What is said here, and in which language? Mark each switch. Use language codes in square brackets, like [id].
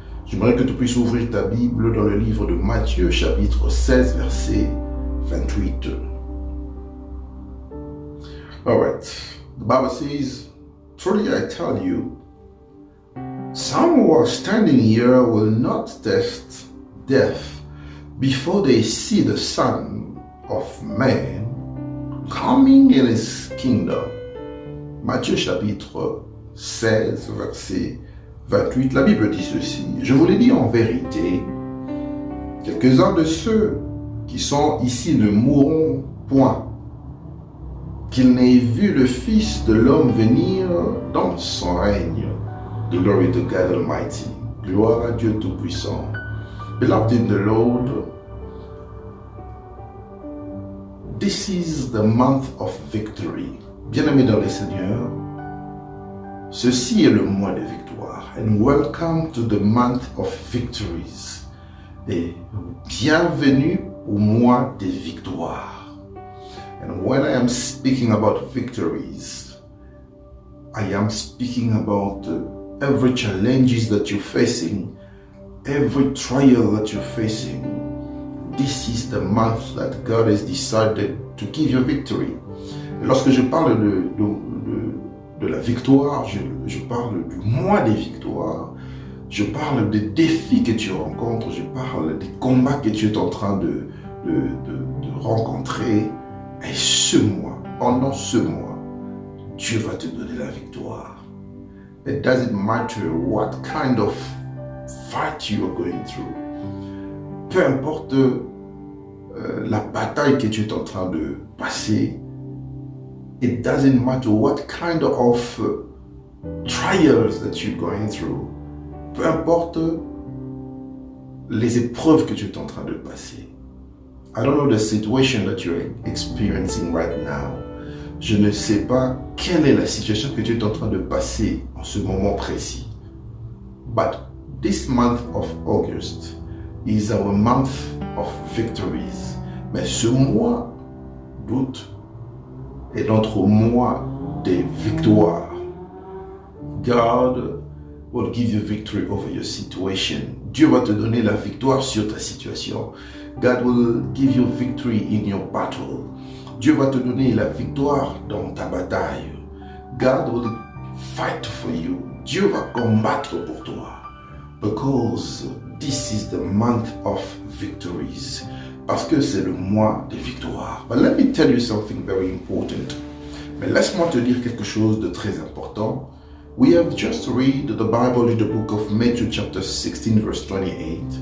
[fr] J'aimerais que tu puisses ouvrir ta Bible dans le livre de Matthieu, chapitre 16, verset 28. [en] All right. The Bible says, "Truly I tell you, some who are standing here will not taste death before they see the Son of Man coming in his kingdom." [fr] Matthieu chapitre 16, verset 28, la Bible dit ceci: « Je vous l'ai dit en vérité, quelques-uns de ceux qui sont ici ne mourront point, qu'ils n'aient vu le Fils de l'homme venir dans son règne. » [en] Glory to God Almighty. [fr] Gloire à Dieu Tout-Puissant. [en] Beloved in the Lord, this is the month of victory. [fr] Bien-aimés dans le Seigneur, ceci est le mois de victoire. [en] And welcome to the month of victories. [fr] Et bienvenue au mois des victoires. [en] And when I am speaking about victories, I am speaking about every challenges that you're facing, every trial that you're facing. This is the month that God has decided to give you victory. [fr] Et lorsque je parle de la victoire, je parle du mois des victoires, je parle des défis que tu rencontres, je parle des combats que tu es en train de rencontrer. Et ce mois, pendant ce mois, Dieu va te donner la victoire. [en] It doesn't matter what kind of fight you are going through. [fr] Peu importe la bataille que tu es en train de passer, [en] it doesn't matter what kind of trials that you're going through. [fr] Peu importe les épreuves que tu es en train de passer. [en] I don't know the situation that you're experiencing right now. [fr] Je ne sais pas quelle est la situation que tu es en train de passer en ce moment précis. [en] But this month of August is our month of victories. [fr] Mais ce mois d'août est notre mois des victoires. [en] God will give you victory over your situation. [fr] Dieu va te donner la victoire sur ta situation. [en] God will give you victory in your battle. [fr] Dieu va te donner la victoire dans ta bataille. [en] God will fight for you. [fr] Dieu va combattre pour toi. [en] Because this is the month of victories. [fr] Parce que c'est le mois des victoires. [en] But let me tell you something very important. [fr] Mais laisse-moi te dire quelque chose de très important. [en] We have just read the Bible in the book of Matthew chapter 16 verse 28.